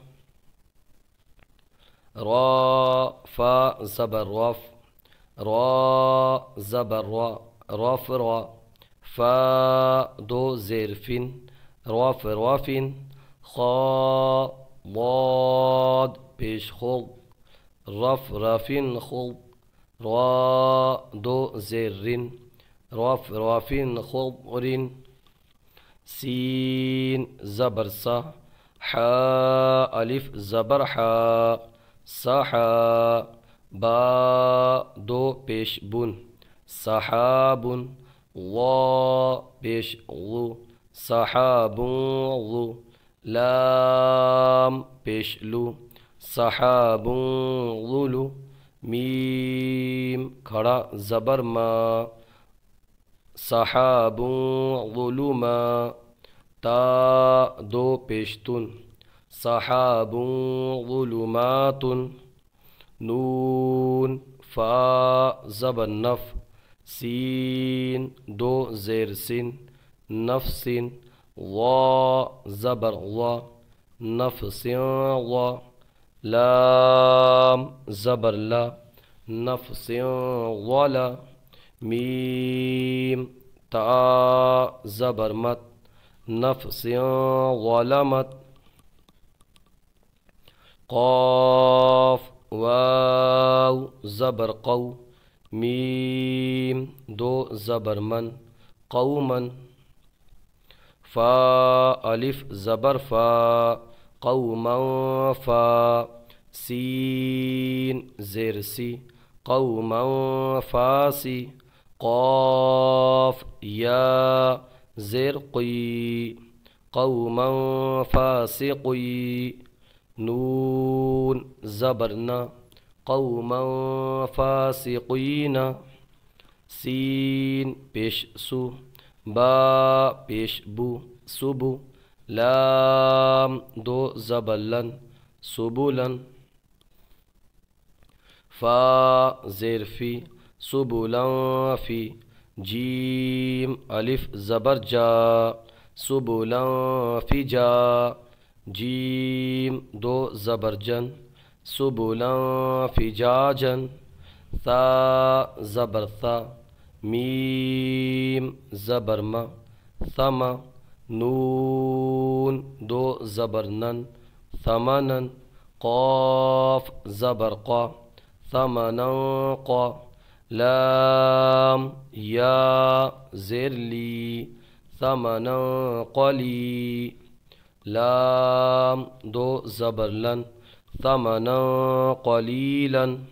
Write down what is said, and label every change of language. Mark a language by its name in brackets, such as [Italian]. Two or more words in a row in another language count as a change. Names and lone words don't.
[Urdu] را فا زبر رف را زبر را رف را فا دو زرفين رف رف خا ضاد پیش خض رف رف خض را دو زر رف رف خضر سين زبر سا حا الف زبر حا سحا با دو پیش بن سحاب وا پیش غو سحاب غو لام پیش لو سحاب غلو میم کھڑا زبر ما سحاب ظلما تا دو پیشتن سحاب ظلمات نون فا زبر نف سین دو زیر سن نفس وا زبر وا نفس وا لام زبر لا نفس ولا میم تا زبر مت نفس ظلمت قاف واو زبر قو میم دو زبر من قوما فا الف زبر فا قوما فا سین زیر سی قوما فاسی قاف یا زیر قی قوما فاسقی نون زبرنا [Arabic] قوما فاسقین [Urdu] سین پیش سو با پیش بو سبو لام دو زبلن سبولن فا زیر فی سبولن فی جیم الف زبر جا سبولن فی جا جیم دو زبر جن سبولن فی جاجن ثا زبر ثا میم زبر ما ثما نون دو زبر نن ثمنن قاف زبر قا ثمنا قا لام یا زیر لی ثمنا قلی لام دو زبر لن [Arabic] ثمنا قلیلا